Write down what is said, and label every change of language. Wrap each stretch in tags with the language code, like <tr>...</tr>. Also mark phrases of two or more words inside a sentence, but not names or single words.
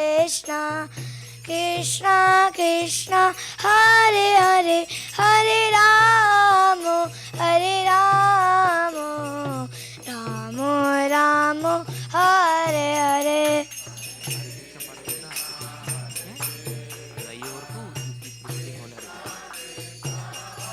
<sa>Krishna, Krishna Krishna, Hare Hare, Hare Rama, Hare Rama, Rama Rama, Hare Hare.</sa> <te>అది అయ్యే వరకు ఇప్పుడు</te> <en>repeating only repeating.</en>